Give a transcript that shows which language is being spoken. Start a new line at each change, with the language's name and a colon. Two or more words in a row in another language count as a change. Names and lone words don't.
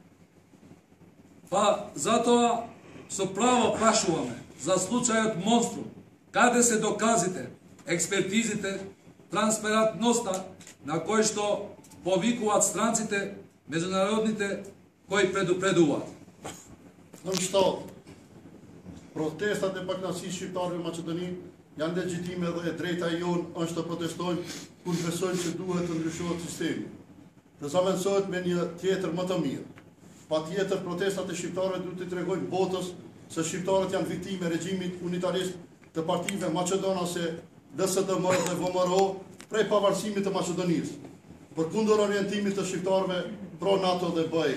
Macedonian: Па затоа со право прашуваме за случајот Монструм, каде се доказите, експертизите, транспарентноста на кој што повикуваат странците, меѓународните кои предупредуваат.
Albanian: Në shtatë, protestat e pakënaqësisë shqiptarëve në Maqedoni janë legjitime dhe e drejta jonë është të protestojmë kur besojmë se duhet të ndryshohet sistemi. Të zamencohet me një tjetër më të mirë. Patjetër protestat e shqiptarëve duhet të tregojnë botës se shqiptarët janë viktime e regjimit unitarist të partive maqedonase DSDM dhe VMRO prej pavarësimit të Maqedonisë, përkundër orientimit të shqiptarëve pro NATO dhe BE.